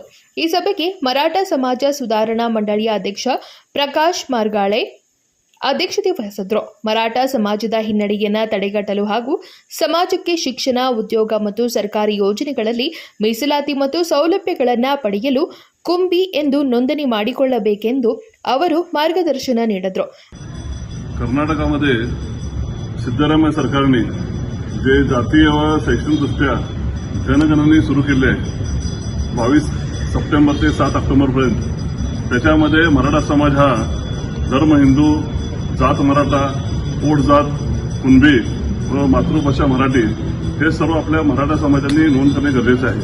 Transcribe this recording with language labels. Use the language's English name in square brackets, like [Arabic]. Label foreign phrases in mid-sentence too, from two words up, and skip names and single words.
[Kannada] ಈ ಸಭೆಗೆ ಮರಾಠ ಸಮಾಜ ಸುಧಾರಣಾ ಮಂಡಳಿಯ ಅಧ್ಯಕ್ಷ ಪ್ರಕಾಶ್ ಮಾರ್ಗಾಳೆ ಅಧ್ಯಕ್ಷತೆ ವಹಿಸಿದ್ರು. ಮರಾಠ ಸಮಾಜದ ಹಿನ್ನಡೆಯನ್ನು ತಡೆಗಟ್ಟಲು ಹಾಗೂ ಸಮಾಜಕ್ಕೆ ಶಿಕ್ಷಣ, ಉದ್ಯೋಗ ಮತ್ತು ಸರ್ಕಾರಿ ಯೋಜನೆಗಳಲ್ಲಿ ಮೀಸಲಾತಿ ಮತ್ತು ಸೌಲಭ್ಯಗಳನ್ನು ಪಡೆಯಲು ಕುಂಬಿ ಎಂದು ನೋಂದणी ಮಾಡಿಕೊಳ್ಳಬೇಕೆಂದು ಅವರು मार्गदर्शन ನೀಡಿದರು. [Marathi] कर्नाटकामध्ये सिद्धरामय्य सरकारने जे जातीय व शैक्षणिकदृष्ट्या जनगणना सुरू केली आहे 22 सप्टेंबर ते 7 ऑक्टोबर पर्यंत, त्याच्यामध्ये मराठा समाज हा धर्म हिंदू, जात मराठा, पोट जात कुणबी व मातृभाषा मराठी हे सर्व आपल्या मराठा समाजांनी नोंद करणे गरजेचे आहे.